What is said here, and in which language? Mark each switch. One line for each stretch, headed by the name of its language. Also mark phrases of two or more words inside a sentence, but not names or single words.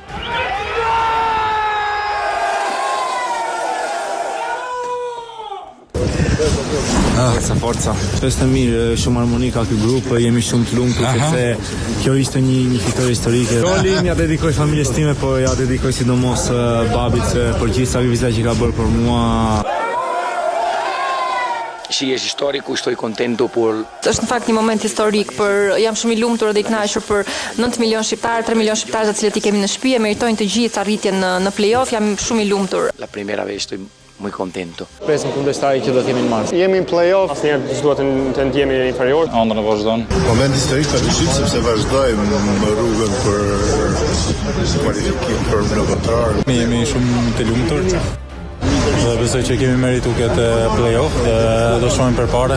Albanian: Forca. Është mirë, shumë harmonika ky grup, jemi shumë të lumtur sepse kjo ishte një fitore historike. Golin ja dedikoj familjes time, po ja dedikoj sidomos babit për gjithë sakrificën që ka bërë për mua. Și ești istoric,
Spanish: estoy contento por...
Albanian: Është në fakt një moment historik, jam shumë i lumtur dhe i kënaqur për 9 milion shqiptarë, 3 milion shqiptarë të cilët i kemi në shtëpi, meritojnë të gjithë arritjen në play-off, jam shumë i lumtur.
Spanish: La primera vez estoy muy contento.
Albanian: Presim kundërshtari që do të jemi në mars. Jemi në play-off, asnjëherë s'duhet të ndjehemi inferior. Ëndra vazhdon. Moment historik padyshim sepse vazhdojmë në rrugën për kualifikim për në botror. Ne jemi shumë të lumtur. Dhe besoj që kemi meritu këtë play-off dhe do shohim përpara.